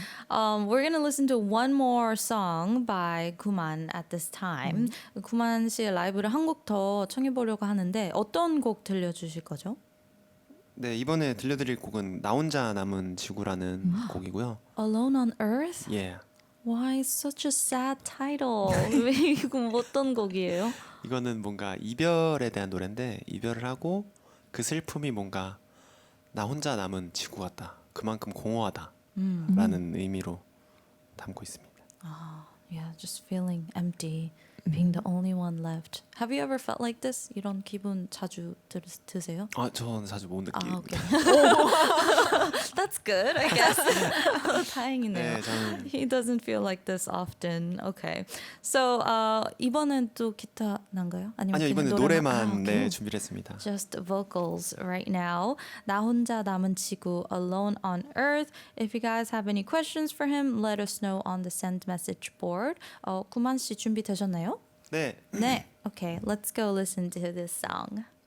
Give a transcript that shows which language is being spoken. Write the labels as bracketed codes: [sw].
[en] We're gonna listen to one more song by 구만 at this time. [ko] 구만씨의 라이브를 한 곡 더 청해 보려고 하는데 어떤 곡 들려주실 거죠? 네, 이번에 들려드릴 곡은 나 혼자 남은 지구라는 곡이고요. [en] Alone on Earth? [ko] 예. [en] Why such a sad title? [ko] 이거 어떤 곡이에요? 이거는 뭔가 이별에 대한 노래인데 이별을 하고 그 슬픔이 뭔가 나 혼자 남은 지구 같다. 그만큼 공허하다라는 의미로 담고 있습니다. [en] Yeah, just feeling empty, being the only one left. Have you ever felt like this? [ko] 이런 기분 자주 드세요? 저는 자주 못 느낍니다. [en] Okay. that's good, I guess. [ko] 다행이네요. 네, 저는 [en] He doesn't feel like this often. Okay. [ko] So 이번엔 또 기타 난가요? 아니요 그냥 이번에 노래만 네, [en] okay. [ko] 준비를 했습니다. [en] Just vocals right now. [ko] 나 혼자 남은 지구, Alone on Earth. [en] If you guys have any questions for him, let us know on the send message board. [ko] 구만 씨 준비되셨나요? 네. 네. [en] Okay, let's go listen to this song.